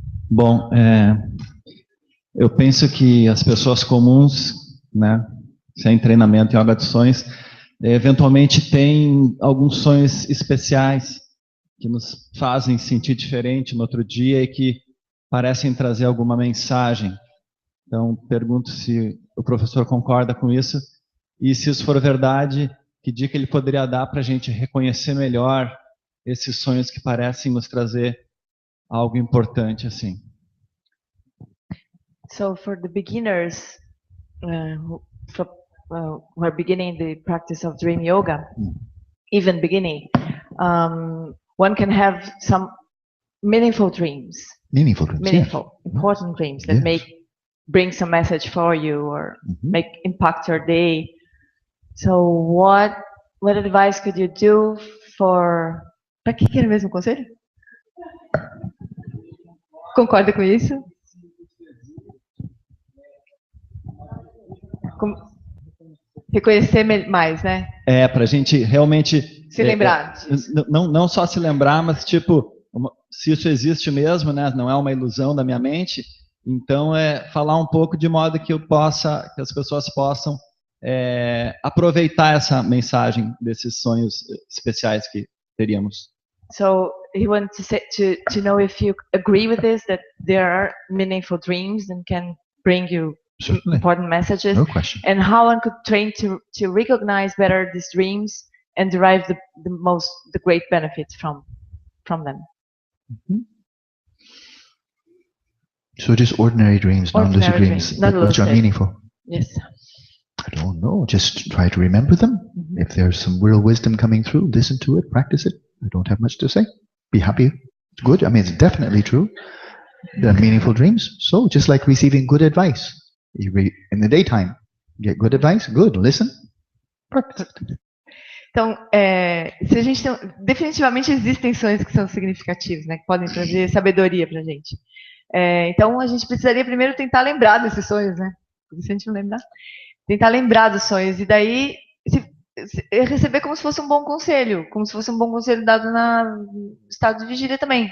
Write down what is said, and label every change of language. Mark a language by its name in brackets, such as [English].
[Portuguese] Bom, eu penso que as pessoas comuns, né, sem treinamento em yoga de sonhos, eventualmente têm alguns sonhos especiais que nos fazem sentir diferente no outro dia e que parecem trazer alguma mensagem. Então, pergunto se o professor concorda com isso e, se isso for verdade, que dica ele poderia dar para a gente reconhecer melhor esses sonhos que parecem nos trazer algo importante assim. [English] So for the beginners who are beginning the practice of dream yoga, even beginning, one can have some meaningful dreams. Meaningful dreams. Meaningful, important dreams that bring some message for you or make impact your day. So what advice could you do for... [Portuguese] Para que era mesmo o conselho? Concorda com isso? Reconhecer mais, né? Para a gente realmente se lembrar disso. Não só se lembrar, mas tipo, se isso existe mesmo, né? Não é uma ilusão da minha mente. Então falar um pouco de modo que que as pessoas possam aproveitar essa mensagem desses sonhos especiais que teríamos. [English] So he wants to say to know if you agree with this, that there are meaningful dreams and can bring you important messages. No question. And how one could train to recognize better these dreams and derive the great benefits from them. So just ordinary dreams, non-lucid dreams, which are meaningful. Yes. I don't know. Just try to remember them. If there's some real wisdom coming through, listen to it, practice it. I don't have much to say. Be happy. It's good. I mean, it's definitely true. They're meaningful dreams. So just like receiving good advice. In the daytime, get good advice. Good. Listen. Perfect. [Portuguese] Então, se a gente definitivamente existem sonhos que são significativos, né, que podem trazer sabedoria para a gente. Então, a gente precisaria primeiro tentar lembrar desses sonhos, né? Se a gente não lembrar, tentar lembrar dos sonhos e daí receber como se fosse um bom conselho, dado no estado de vigília também.